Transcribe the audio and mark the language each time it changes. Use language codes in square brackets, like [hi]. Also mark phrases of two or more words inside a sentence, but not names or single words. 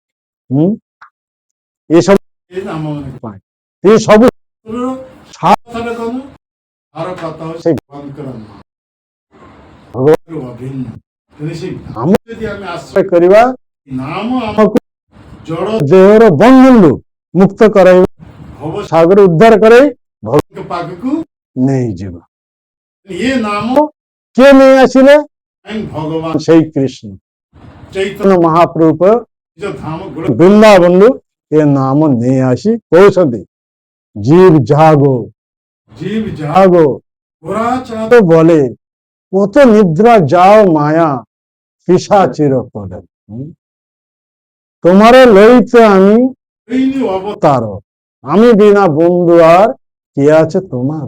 [or] ଏସବୁ ଏ ସବୁ ଆଶ୍ରୟ କରିବା, ଦେହର ବନ୍ଧନରୁ ମୁକ୍ତ କରାଇବା, ସାଗର ଉଦ୍ଧାର କରାଇ ଭଗବାନଙ୍କ ପାଖକୁ ନେଇଯିବ। ଇଏ ନାମ କିଏ ନେଇ ଆସିଲେ? ଭଗବାନ ସେଇ କୃଷ୍ଣ ଚୈତନ୍ୟ ମହାପ୍ରଭୁ ବୃନ୍ଦାବନରୁ ଏ ନାମ ନେଇ ଆସି କହୁଛନ୍ତି, [bn] জীব জাগো বলে কত নিদ্রা যাও মায়া পিশাচির করে। তোমারে লইতে আমি হইনি অবতার তার, আমি বিনা বন্ধু আর কে আছে তোমার।